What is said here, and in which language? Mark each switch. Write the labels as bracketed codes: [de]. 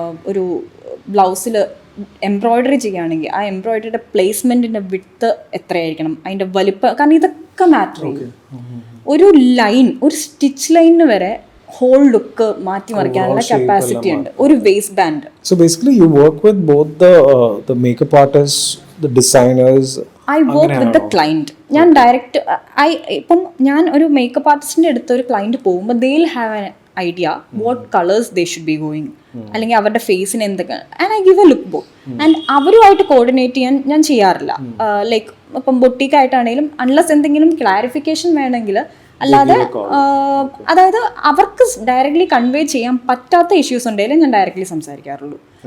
[ml] ഒരു ബ്ലൗസിൽ എംബ്രോയ്ഡറി ചെയ്യുകയാണെങ്കിൽ ആ എംബ്രോയ്ഡറിയുടെ പ്ലേസ്മെൻറ്റിൻ്റെ വിഡ്ത്ത് എത്രയായിരിക്കണം, അതിൻ്റെ വലിപ്പം, കാരണം ഇതൊക്കെ മാറ്റർ ചെയ്യും. ഒരു ലൈൻ, ഒരു സ്റ്റിച്ച് ലൈനിന് വരെ ഹോൾ ലുക്ക് മാറ്റിമറിക്കാനുള്ള കപ്പാസിറ്റി ഉണ്ട് ഒരു waste band. [en] So basically you work with both the makeup artists, the designers. I work with the client. [ml] ഞാൻ ഡയറക്റ്റ് ഇപ്പം ഞാൻ ഒരു മേക്കപ്പ് ആർട്ടിസ്റ്റിൻ്റെ അടുത്ത് ഒരു ക്ലയൻറ്റ് പോകുമ്പോൾ [en] they will have an idea what colours they should be going, [ml] അല്ലെങ്കിൽ അവരുടെ ഫേസിന് എന്തൊക്കെ, [en] And I give a look book. [ml] And അവരുമായിട്ട് കോർഡിനേറ്റ് ചെയ്യാൻ ഞാൻ ചെയ്യാറില്ല. ലൈക്ക് ഇപ്പം ബൊട്ടീക്കായിട്ടാണെങ്കിലും അൺലെസ് എന്തെങ്കിലും ക്ലാരിഫിക്കേഷൻ വേണമെങ്കിൽ, അല്ലാതെ അതായത് അവർക്ക് ഡയറക്റ്റ്ലി കൺവേ ചെയ്യാൻ പറ്റാത്ത ഇഷ്യൂസ് ഉണ്ടെങ്കിലും ഞാൻ ഡയറക്റ്റ്ലി സംസാരിക്കാറുള്ളൂ.